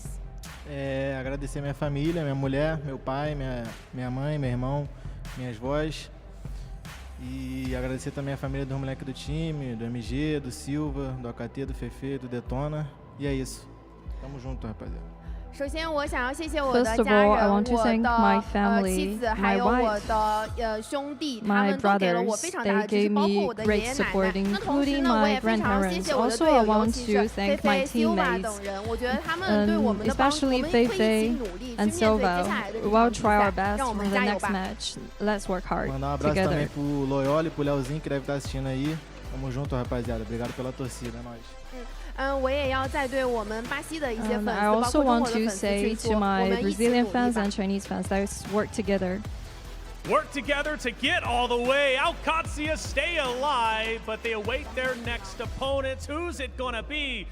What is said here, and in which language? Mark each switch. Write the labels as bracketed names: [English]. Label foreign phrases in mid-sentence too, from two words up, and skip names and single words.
[Portuguese] Agradecer minha família, minha mulher, meu pai, minha mãe, meu irmão, minhas vós. E agradecer também a família dos moleques do time, do MG, do Silva, do AKT, do Fefe, do Detona. E é isso. Tamo junto, rapaziada. [Chinese] 首先，我想要谢谢我的家人、我的妻子，还有我的兄弟，他们都给了我非常大的支持，包括我的爷爷奶奶。那同时呢，我也非常谢谢我的队友，尤其是菲菲、Silva 等人。我觉得他们对我们的帮助，我们会一起努力去面对接下来的比赛，让我们加油吧。 [Portuguese] Mandar abraço também pro Loyoli, pro Leozinho que deve estar assistindo aí. Tamo junto, rapaziada. Obrigado pela torcida, é nóis. [Chinese] 我也要再对我们巴西的一些粉丝， [English] I [Chinese] 包 [English] also [Chinese] 括中 [English] want [Chinese] 国的 [English] to [Chinese] 粉丝 [English] say [Chinese] 去 [English] to [Chinese] 说，我 [English] my [Chinese] 们一起 [English] Brazilian [Chinese] 努力 [English] fans [Chinese] 吧 [English] and。Chinese fans, let's work together. Work together to get all the way. Qadsiah stay alive, but they await their next opponents. Who's it gonna be?